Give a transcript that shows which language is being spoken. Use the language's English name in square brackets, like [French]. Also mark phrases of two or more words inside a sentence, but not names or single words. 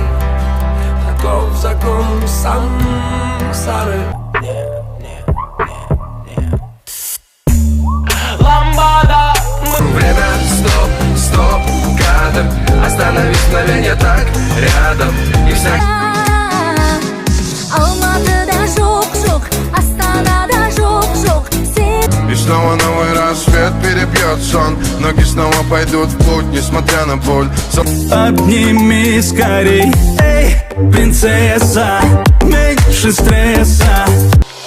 [Russian] Таков закон сансары. Ламбада. Время, стоп, кадр. Остановись мгновение так рядом. И вся... [Kazakh] Алматыда жоқ, Астанада жоқ. [Russian] И снова новый рассвет перебьет сон. Ноги снова пойдут в путь, несмотря на боль. Обними скорей, эй, принцесса, меньше стресса.